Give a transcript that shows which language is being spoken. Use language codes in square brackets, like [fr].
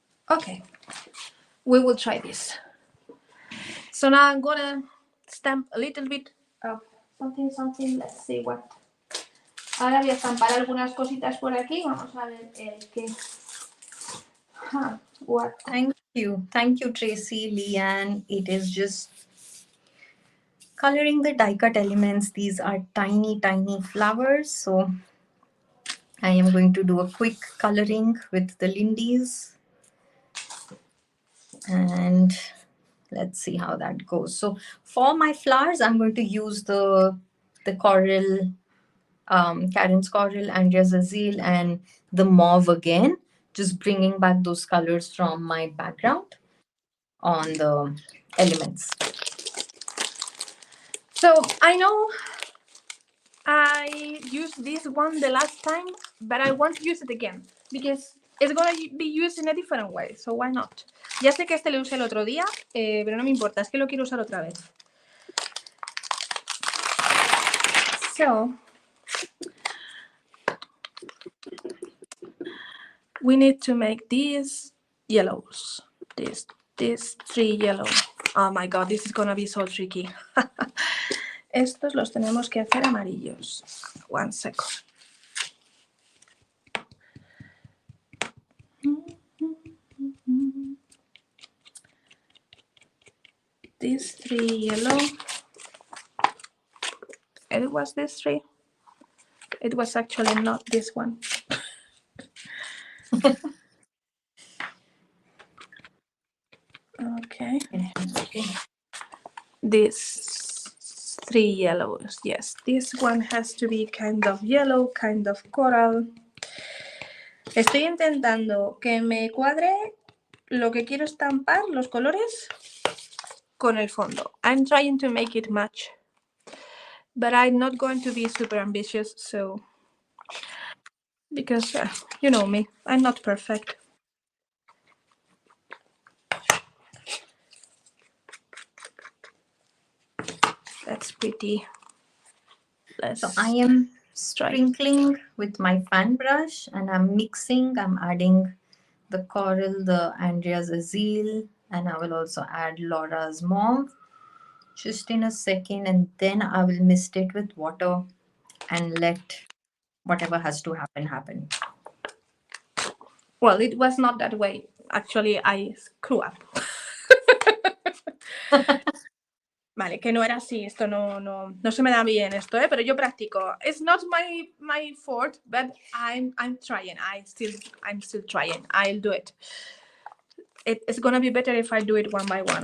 [en] Okay, we will try this. So now I'm gonna stamp a little bit of something. Let's see what. [es] Ahora voy a estampar algunas cositas por aquí. Vamos a ver el qué. [en] What? Thank you, Tracy, Leanne. It is just coloring the die cut elements. These are tiny flowers. So I am going to do a quick coloring with the Lindys. And let's see how that goes. So for my flowers, I'm going to use the coral, Karen's coral, Andrea's azale, and the mauve again, just bringing back those colors from my background on the elements. So I know I used this one the last time, but I want to use it again because it's gonna be used in a different way. So why not? [es] Ya sé que este lo usé el otro día, pero no me importa, es que lo quiero usar otra vez. [en] So we need to make these yellows. These 3 yellow. Oh my god, this is gonna be so tricky. [es] Estos los tenemos que hacer amarillos. [en] 1 second. These 3 yellow. It was this 3. It was actually not this one. Okay. These 3 yellows. Yes, this one has to be kind of yellow, kind of coral. [es] Estoy intentando que me cuadre lo que quiero estampar, los colores, con el fondo. [en] I'm trying to make it match. But I'm not going to be super ambitious, so... Because, you know me, I'm not perfect. That's pretty. So I am sprinkling with my fan brush and I'm mixing. I'm adding the coral, the Andrea's azale, and I will also add Laura's mauve just in a second, and then I will mist it with water and let whatever has to happen. Well, it was not that way. Actually, I screw up. [es] Vale, que no era así. Esto no se me da bien esto, pero yo practico. [en] It's not my fault, but I'm trying. I'm still trying. I'll do it. It's gonna be better if I do it one by one.